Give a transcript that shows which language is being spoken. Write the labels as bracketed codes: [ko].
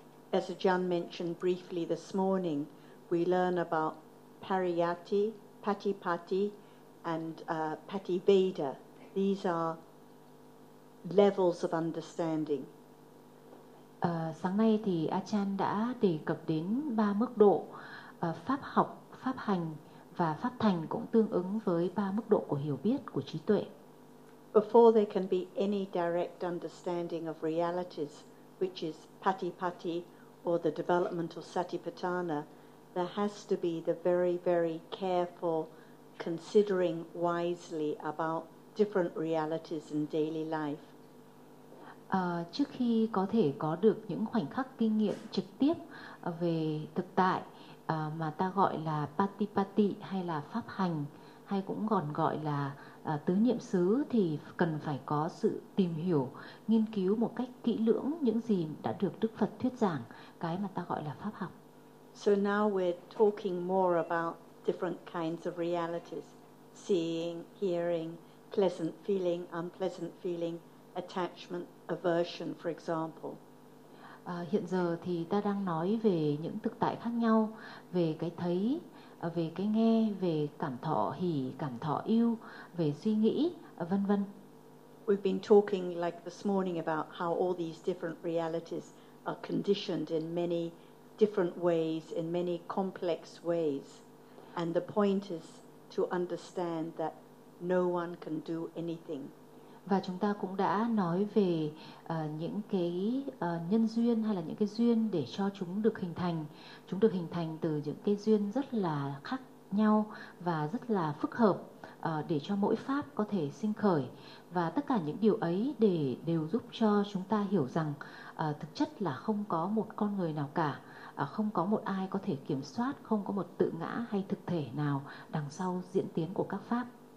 [en] As Ajahn mentioned briefly this morning, we learn about Pariyatti, Patipatti, and Pativeda. These are levels of understanding. [vi] Sáng nay thì Achan đã đề cập đến ba mức độ pháp học, pháp hành và pháp thành cũng tương ứng với ba mức độ của hiểu biết của trí tuệ. [en] Before there can be any direct understanding of realities, which is Patipatti or the developmental Satipatthana, there has to be the very, very careful considering wisely about different realities in daily life. [vi] Trước khi có thể có được những khoảnh khắc kinh nghiệm trực tiếp về thực tại mà ta gọi là Patipatti hay là pháp hành hay cũng còn gọi là tứ niệm xứ thì cần phải có sự tìm hiểu, nghiên cứu một cách kỹ lưỡng những gì đã được Đức Phật thuyết giảng, cái mà ta gọi là pháp học. [en] So now we're talking more about different kinds of realities, seeing, hearing, pleasant feeling, unpleasant feeling, attachment, aversion, for example. [vi] Hiện giờ thì ta đang nói về những thực tại khác nhau, về cái thấy, về cái nghe, về cảm thọ hỉ, cảm thọ yêu, về suy nghĩ, vân vân. [en] We've been talking like this morning about how all these different realities are conditioned in many different ways, in many complex ways. And the point is to understand that no one can do anything. [vi] Và chúng ta cũng đã nói về những cái nhân duyên hay là những cái duyên để cho chúng được hình thành. Chúng được hình thành từ những cái duyên rất là khác nhau và rất là phức hợp để cho mỗi pháp có thể sinh khởi. Và tất cả những điều ấy để đều giúp cho chúng ta hiểu rằng thực chất là không có một con người nào cả, không có một ai có thể kiểm soát, không có một tự ngã hay thực thể nào đằng sau diễn tiến của các pháp.